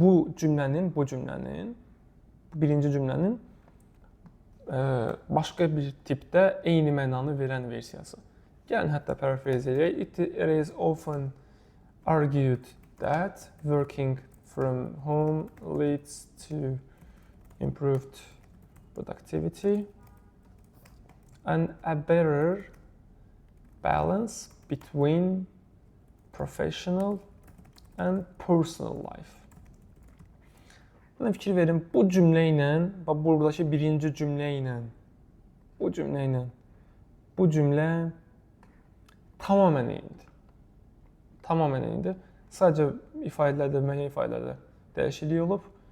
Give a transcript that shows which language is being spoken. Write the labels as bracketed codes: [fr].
[az] Bu cümlənin, birinci cümlənin başqa bir tipdə eyni mənanı verən versiyası. Gəlin hətta paraphrase edək. [en] It is often argued that working from home leads to improved productivity and a better balance between professional and personal life. [az] Buna fikir verin, bu cümlə ilə, buradakı birinci cümlə ilə, bu cümlə tamamən eynidir. Tamamən eynidir. Sadəcə ifadələrdə, müəyyən ifadələrdə dəyişiklik olub.